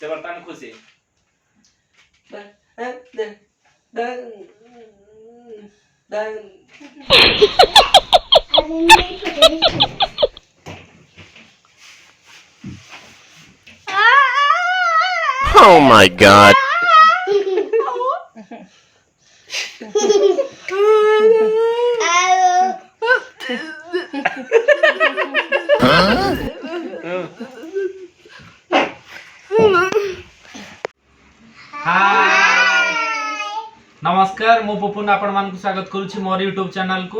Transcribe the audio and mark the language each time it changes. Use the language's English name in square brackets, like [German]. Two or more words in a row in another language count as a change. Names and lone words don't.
[English] से बर्तन खुशी Oh my god. [Odia] ନମସ୍କାର ମୁ ପପୁନ ଆପଣ ମାନ ସ୍ୱାଗତ କରୂଛି ମୋର ୟୁଟ୍ୟୁବ ଚ୍ୟାନେଲ କୋ।